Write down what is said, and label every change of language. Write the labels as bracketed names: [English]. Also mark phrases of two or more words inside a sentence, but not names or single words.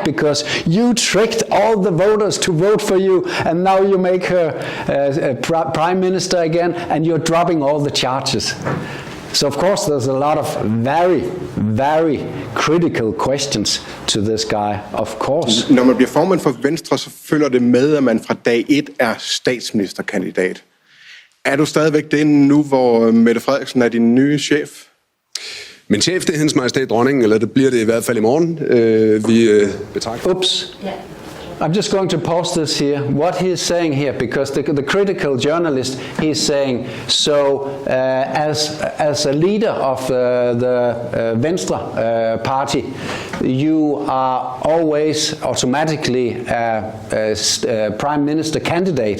[English] Because you tricked all the voters to vote for you, and now you make her prime minister again, and you're dropping all the charges. So of course there's a lot of very, very critical questions to this guy, of course. [Danish] Når man bliver formand for Venstre, så følger det med, at man fra dag 1 er statsministerkandidat. Er du stadigvæk det nu, hvor Mette Frederiksen er din nye chef? Min chef, det er Hendes Majestæt Dronningen, eller det bliver det i hvert fald i morgen. Vi betragter... [English] Oops. Yeah. I'm just going to pause this here. What he is saying here, because the critical journalist, he's saying, so as a leader of the Venstre party, you are always automatically a prime minister candidate.